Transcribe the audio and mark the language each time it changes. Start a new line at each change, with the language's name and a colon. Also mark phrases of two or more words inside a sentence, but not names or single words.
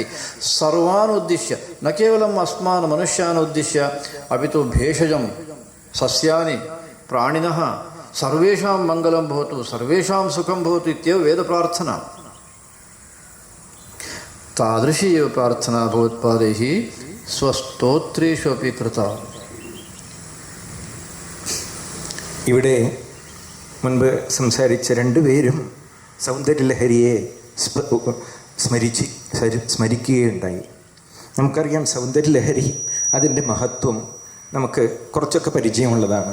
Sanskrit: सर्वान् उद्दिश्य, न केवलम् अस्मान् मनुष्यान् उद्दिश्य, अपि तु भेषजं, सस्यानि, प्राणिनः सर्वेषां मङ्गलं भवतु, सर्वेषां सुखं भवतु इत्येव वेदप्रार्थना. तादृशी एव प्रार्थना भगवत्पादैः स्वस्तोत्रेषु अपि कृता.
Malayalam: ഇവിടെ മുൻപ് സംസാരിച്ച രണ്ടുപേരും സൗന്ദര്യലഹരിയെ സ്മരിക്കുകയുണ്ടായി. നമുക്കറിയാം സൗന്ദര്യലഹരി, അതിൻ്റെ മഹത്വം നമുക്ക് കുറച്ചൊക്കെ പരിചയമുള്ളതാണ്.